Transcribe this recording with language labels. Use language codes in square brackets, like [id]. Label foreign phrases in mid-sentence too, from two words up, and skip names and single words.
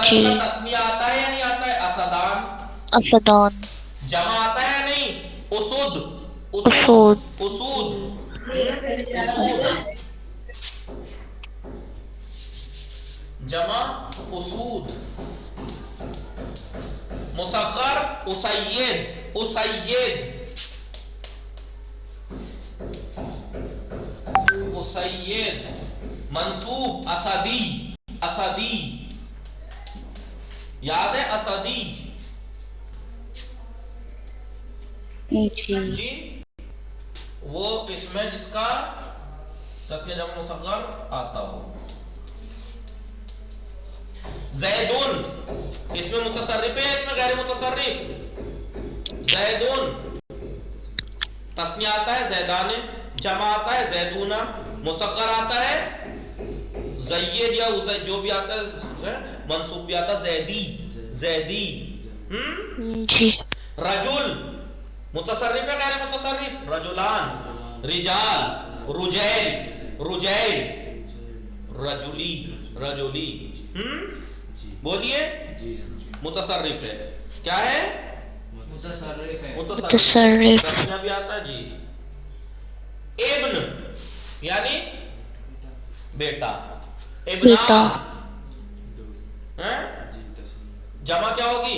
[ur] جی کا تثنیہ آتا ہے یا نہیں آتا ہے؟ اسدان. اسدان. جمع آتا ہے یا نہیں؟ اسود، اسود. اسود. جمع اسود. مصغر اسید، اسید، اسید. منصوب اسدی، اسدی. یاد ہے اسدی؟ جی وہ اس میں جس کا تثنیہ جمع مصغر آتا ہو. زیدون اس میں متصرف ہے، اس میں غیر متصرف. زیدون تثنیہ آتا ہے زیدان، جمع آتا ہے زیدونا، مصغر آتا ہے زید یا جو بھی آتا ہے، منصوب بھی آتا ہے زیدی، زیدی. جی رجل متصرف ہے غیر متصرف؟ [ar] رجلان، رجال، رجیل، رجیل، رجلی، رجلی. [ur] بولیے متصرف ہے. کیا ہے؟ متصرف ہے. متصرف. تسنیہ بھی آتا ہے جی. ابن یعنی بیٹا، ابنا. جمع کیا ہوگی؟